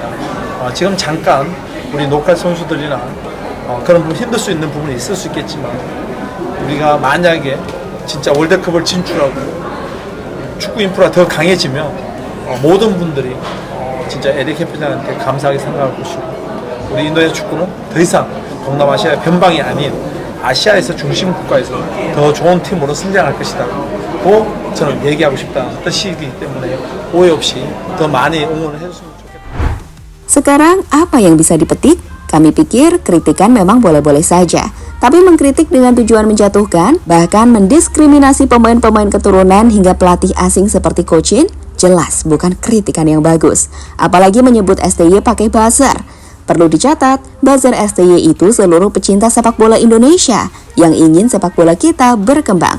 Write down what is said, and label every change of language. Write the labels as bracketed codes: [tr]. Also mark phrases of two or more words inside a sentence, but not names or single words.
[ko] 지금 잠깐 우리 로컬 선수들이나 그런 부분 힘들 수 있는 부분이 있을 수 있겠지만, 우리가 만약에 진짜 월드컵을 진출하고 축구 인프라가 더 강해지면 모든 분들이 진짜 에릭 협회장한테 감사하게 생각할 것이고, 우리 인도네시아 축구는 더 이상 동남아시아의 변방이 아닌 아시아에서 중심 국가에서 더 좋은 팀으로 성장할 것이다 고 저는 얘기하고 싶다는 뜻이기 때문에 오해 없이 더 많이 응원을 해줬으면 좋겠다. [id] Sekarang apa yang bisa dipetik? Kami pikir kritikan memang boleh-boleh saja, tapi mengkritik dengan tujuan menjatuhkan, bahkan mendiskriminasi pemain-pemain keturunan hingga pelatih asing seperti Coach Shin, jelas bukan kritikan yang bagus. Apalagi menyebut STY pakai buzzer. Perlu dicatat, buzzer STY itu seluruh pecinta sepak bola Indonesia yang ingin sepak bola kita berkembang.